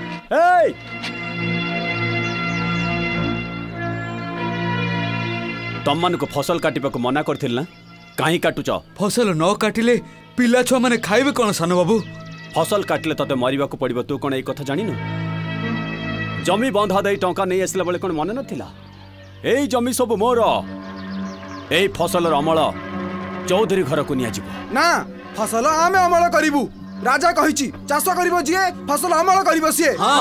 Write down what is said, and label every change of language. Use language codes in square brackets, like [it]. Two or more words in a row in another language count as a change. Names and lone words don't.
[or] ତମ ମାନଙ୍କୁ ଫସଲ କାଟିବାକୁ ମନା କରିଥିଲି ନା କାହିଁକି କାଟୁଛ? ଫସଲ ନ କାଟିଲେ ପିଲା ଛୁଆ ମାନେ ଖାଇବେ କଣ ସାନ ବାବୁ? ଫସଲ କାଟିଲେ ତତେ ମରିବାକୁ ପଡ଼ିବ ତୁ କଣ ଏ କଥା ଜାଣି ନ? ଜମି ବନ୍ଧା ଦେ ଟଙ୍କା ନେଇ ଆସିଲା ବେଳେ କଣ ମନ ନଥିଲା? ଏଇ ଜମି ସବୁ ମୋର ଏଇ ଫସଲ ଅମଳ ଚୌଧୁରୀ ଘରକୁ ନିଆଯିବ ନା ଫସଲ ଆମେ ଅମଳ କରିବୁ ରାଜା କହିଛି ଚାଷ କରିବ ଯିଏ ଫସଲ ଅମଳ କରିବ ସିଏ